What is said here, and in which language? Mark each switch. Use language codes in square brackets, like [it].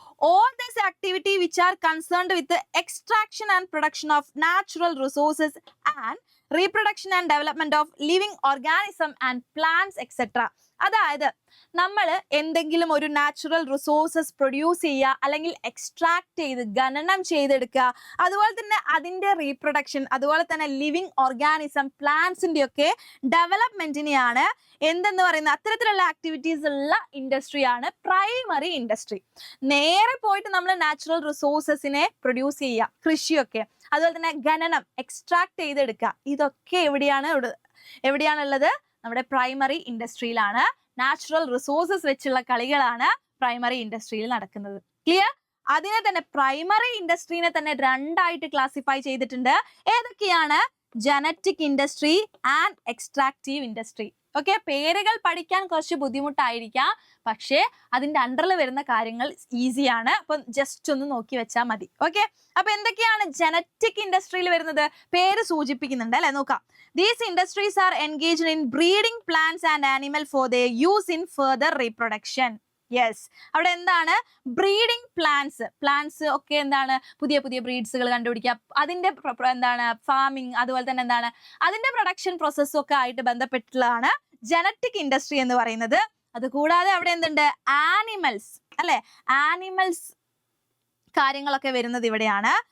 [en] All this activity which are concerned with the extraction and production of natural resources and reproduction and development of living organism and plants etc. [ml] അതായത് നമ്മൾ എന്തെങ്കിലും ഒരു natural resources produce ചെയ്യുക, അല്ലെങ്കിൽ extract ചെയ്ത് ഖനനം ചെയ്തെടുക്കുക, അതുപോലെ തന്നെ അതിൻ്റെ റീപ്രൊഡക്ഷൻ, അതുപോലെ തന്നെ ലിവിങ് ഓർഗാനിസം, പ്ലാന്റ്സിൻ്റെ ഒക്കെ ഡെവലപ്മെന്റിനെയാണ് എന്തെന്ന് പറയുന്നത്. അത്തരത്തിലുള്ള ആക്ടിവിറ്റീസ് ഉള്ള ഇൻഡസ്ട്രിയാണ് പ്രൈമറി ഇൻഡസ്ട്രി. നേരെ പോയിട്ട് നമ്മൾ നാച്ചുറൽ റിസോഴ്സസിനെ പ്രൊഡ്യൂസ് ചെയ്യുക, കൃഷിയൊക്കെ, അതുപോലെ തന്നെ ഖനനം, എക്സ്ട്രാക്ട് ചെയ്തെടുക്കുക, ഇതൊക്കെ എവിടെയാണുള്ളത്? നമ്മുടെ പ്രൈമറി ഇൻഡസ്ട്രിയിലാണ്. നാച്ചുറൽ റിസോഴ്സസ് വെച്ചുള്ള കളികളാണ് പ്രൈമറി ഇൻഡസ്ട്രിയിൽ നടക്കുന്നത്. ക്ലിയർ? അതിനെ തന്നെ പ്രൈമറി ഇൻഡസ്ട്രീനെ തന്നെ 2 ആയിട്ട് ക്ലാസിഫൈ ചെയ്തിട്ടുണ്ട്. ഏതൊക്കെയാണ്? [en] Genetic industry and extractive industry. [ml] Okay, പേരുകൾ പഠിക്കാൻ കുറച്ച് ബുദ്ധിമുട്ടായിരിക്കാം, പക്ഷേ അതിന്റെ അണ്ടറിൽ വരുന്ന കാര്യങ്ങൾ ഈസിയാണ്. അപ്പം ജസ്റ്റ് ഒന്ന് നോക്കി വെച്ചാൽ മതി. ഓക്കെ, അപ്പൊ എന്തൊക്കെയാണ് ജനറ്റിക് ഇൻഡസ്ട്രിയിൽ വരുന്നത്? പേര് സൂചിപ്പിക്കുന്നുണ്ട് അല്ലെ, നോക്കാം. [en] These industries are engaged in breeding plants and animals for their use in further reproduction. [ml] Yes, അവിടെ എന്താണ് ബ്രീഡിംഗ് പ്ലാന്റ്സ് ഒക്കെ എന്താണ് പുതിയ പുതിയ ബ്രീഡ്സുകൾ കണ്ടുപിടിക്കുക, അതിന്റെ എന്താണ് ഫാമിംഗ്, അതുപോലെ തന്നെ എന്താണ് അതിന്റെ പ്രൊഡക്ഷൻ പ്രോസസ്സും ഒക്കെ ആയിട്ട് ബന്ധപ്പെട്ടുള്ളതാണ് ജനറ്റിക് ഇൻഡസ്ട്രി എന്ന് പറയുന്നത്. അതുകൂടാതെ അവിടെ എന്തുണ്ട്, ആനിമൽസ് അല്ലെ, ആനിമൽസ് കാര്യങ്ങളൊക്കെ വരുന്നത് ഇവിടെയാണ്.